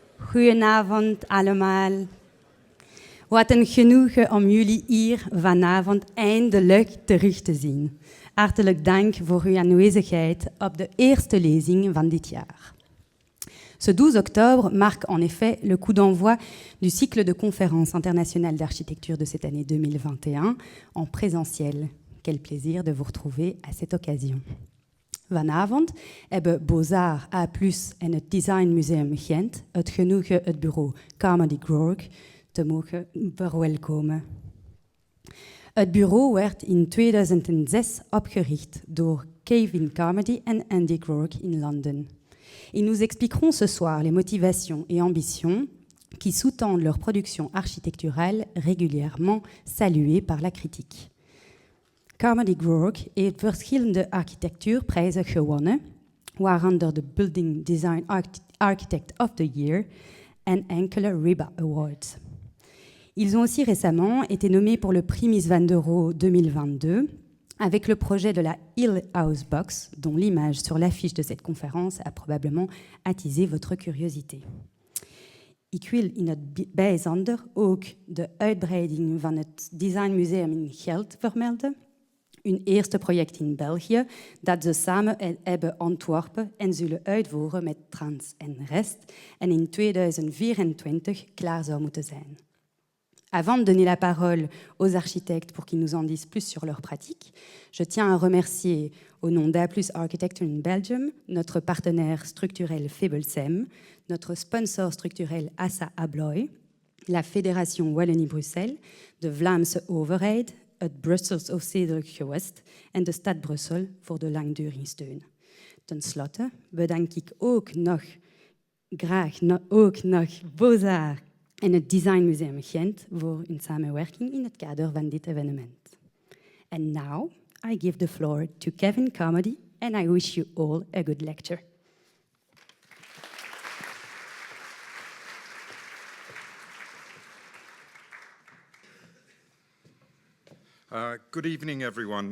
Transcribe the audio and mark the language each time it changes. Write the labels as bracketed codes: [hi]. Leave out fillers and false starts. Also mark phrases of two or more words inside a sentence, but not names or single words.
[nl] Goedenavond allemaal. Wat een genoegen om jullie hier vanavond eindelijk terug te zien. Hartelijk dank voor uw aanwezigheid op de eerste lezing van dit jaar. [fr] Ce 12 octobre marque en effet le coup d'envoi du cycle de conférences internationales d'architecture de cette année 2021 en présentiel. Quel plaisir de vous retrouver à cette occasion. [nl] Vanavond hebben Bozar A+ en het Design Museum Gent het genoegen het bureau Carmody Groarke te mogen verwelkomen. Het bureau werd in 2006 opgericht door Kevin Carmody en Andy Groarke in Londen. [fr] Ils nous expliqueront ce soir les motivations et ambitions qui sous-tendent leur production architecturale régulièrement saluée par la critique. [nl] Carmody Groarke heeft verschillende architectuurprijzen gewonnen, waaronder de Building Design Architect of the Year en enkele RIBA Awards. [fr] Ils ont aussi récemment été nommés pour le prix Mies van der Rohe 2022 avec le projet de la Hill House Box, dont l'image sur l'affiche de cette conférence a probablement attisé votre curiosité. [nl] Ik wil in het bijzonder ook de uitbreiding van het Design Museum in Ghent vermelden, een eerste project in België dat ze samen hebben ontworpen en zullen uitvoeren met Trans en Rest en in 2024 klaar zou moeten zijn. [fr] Avant de donner la parole aux architectes pour qu'ils nous en disent plus sur leur pratique, je tiens à remercier au nom d'A+ Architecture in Belgium, notre partenaire structurel Febelsem, notre sponsor structurel Assa Abloy, la Fédération Wallonie-Bruxelles, [nl] de Vlaamse Overheid, het Brussels Stedelijk Gewest en de Stad Brussel voor de langdurige steun. Ten slotte bedank ik ook nog Bozar en het Design Museum Gent voor hun samenwerking in het kader van dit evenement. [en] And now I give the floor to Kevin Carmody and I wish you all a good lecture. Good evening, everyone.